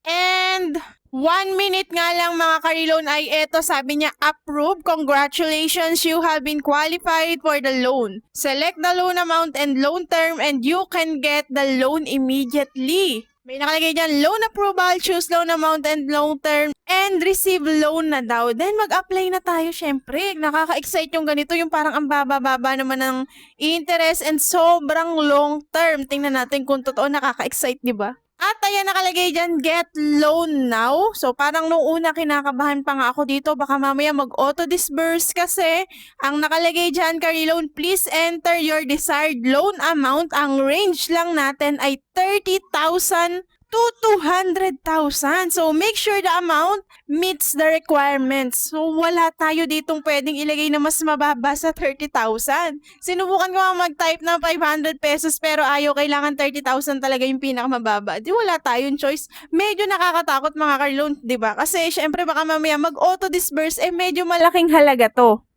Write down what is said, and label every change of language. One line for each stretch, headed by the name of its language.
Filipino: And 1 minute nga lang mga ka-reloan ay eto, sabi niya, approve.
English: Congratulations, you have been qualified for the loan. Select the loan amount and loan term and you can get the loan immediately.
Filipino: May nakalagay dyan,
English: loan approval, choose loan amount and loan term, and receive loan
Filipino: na daw. Then mag-apply na tayo syempre. Nakaka-excite yung ganito, yung parang ang baba-baba naman ng interest and sobrang long term. Tingnan natin kung totoo, nakaka-excite, di ba? At ayan nakalagay dyan,
English: get loan now.
Filipino: So parang nung una kinakabahan pa nga ako dito, baka mamaya mag-auto-disburse kasi ang nakalagay dyan, ka-reloan,
English: please enter your desired loan amount.
Filipino: Ang range lang natin ay 30,000
English: to 200,000. So, make sure the amount meets the requirements.
Filipino: So, wala tayo ditong pwedeng ilagay na mas mababa sa 30,000. Sinubukan ko nga mag-type ng 500 pesos pero ayaw, kailangan 30,000 talaga yung pinakamababa. Di wala tayong choice. Medyo nakakatakot mga car-loan, di ba? Kasi syempre baka mamaya mag-auto-disburse, medyo malaking halaga to.